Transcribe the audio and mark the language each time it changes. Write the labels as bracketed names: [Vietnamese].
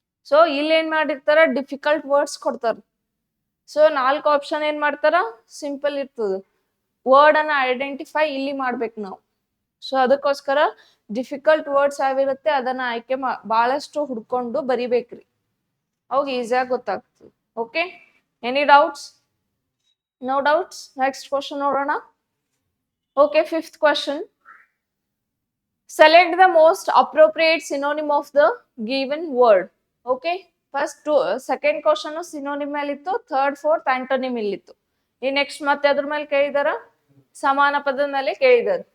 [Kannada] So ಇಲ್ಲಿ ಏನ್ ಮಾಡಿರ್ತಾರ? ಡಿಫಿಕಲ್ಟ್ ವರ್ಡ್ಸ್ ಕೊಡ್ತಾರ. ಸೊ 4 ಆಪ್ಷನ್ ಏನ್ ಮಾಡ್ತಾರ? ಸಿಂಪಲ್ ಇರ್ತದ. ವರ್ಡ್ ಅನ್ನ ಐಡೆಂಟಿಫೈ ಇಲ್ಲಿ ಮಾಡ್ಬೇಕು ನಾವು. ಸೊ ಅದಕ್ಕೋಸ್ಕರ ಡಿಫಿಕಲ್ಟ್ ವರ್ಡ್ಸ್ ಯಾವಿರುತ್ತೆ ಅದನ್ನ ಆಯ್ಕೆ ಬಹಳಷ್ಟು ಹುಡ್ಕೊಂಡು ಬರಿಬೇಕ್ರಿ, ಅವಾಗ ಈಸಿಯಾಗಿ ಗೊತ್ತಾಗ್ತದೆ. [English] Okay, any doubts? No doubts. Next question [Kannada] ನೋಡೋಣ. [English] Okay, 5th question. Select the most appropriate synonym of the given word. Okay, first second question synonym [Kannada] ಮೇಲೆ ಇತ್ತು, [English] third fourth antonym [Kannada] ಇಲ್ಲಿತ್ತು. ಈ ನೆಕ್ಸ್ಟ್ ಮತ್ತೆ ಅದ್ರ ಮೇಲೆ ಕೇಳಿದಾರ, ಸಮಾನ ಪದದ ಮೇಲೆ ಕೇಳಿದಾರೆ.